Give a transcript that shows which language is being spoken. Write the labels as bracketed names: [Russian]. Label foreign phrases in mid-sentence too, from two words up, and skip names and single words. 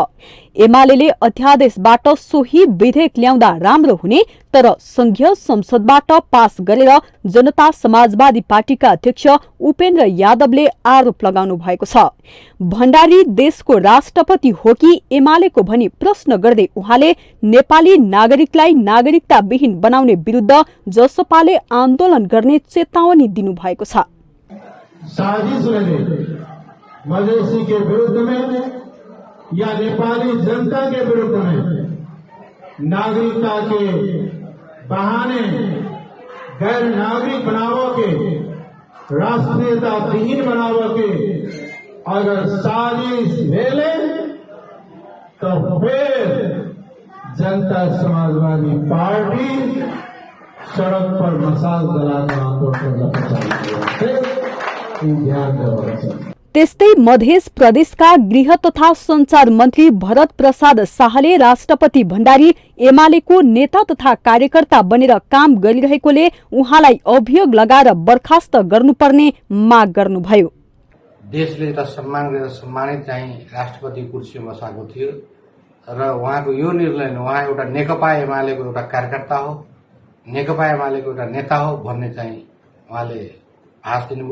[Nepali] एमालेले अध्यादेशबाट सोही विधेयक ल्याउँदा राम्रो हुने तर संघीय संसदबाट पास गरेर जनता समाजवादी पार्टीका अध्यक्ष उपेन्द्र यादवले आरोप लगाउनु भएको छ। भण्डारी देशको राष्ट्रपति हो कि एमालेको भनी प्रश्न गर्दै उहाँले नेपाली नागरिकलाई नागरिकता विहीन बनाउने विरुद्ध जसपाले आन्दोलन गर्ने चेतावनी दिनुभएको छ। [Hindi] साजिश मधेसी के विरुद्ध में या नेपाली जनता के विरुद्ध में नागरिकता के बहाने गैर नागरिक बनावो के, राष्ट्रीयता विहीन बनावो के अगर साजिश ले तो फिर जनता समाजवादी पार्टी सड़क पर मसाल जलाकर आंदोलन ध्यान देना। [Nepali] त्यस्तै मध्य प्रदेशका गृह तथा सञ्चार मन्त्री भरत प्रसाद शाहले राष्ट्रपति भण्डारी एमालेको नेता तथा कार्यकर्ता बनेर काम गरिरहेकोले उहाँलाई अभियोग लगाएर बर्खास्त गर्नुपर्ने माग गर्नुभयो। देशले एउटा सम्मान गरेर सम्मानित चाहिँ राष्ट्रपति कुर्सीमा बसाएको थियो र उहाँको यो निर्णय उहाँ एउटा नेकपा एमालेको एउटा कार्यकर्ता हो, नेकपा एमालेको एउटा नेता हो भन्ने चाहिँ उहाँले आश दिनुभयो।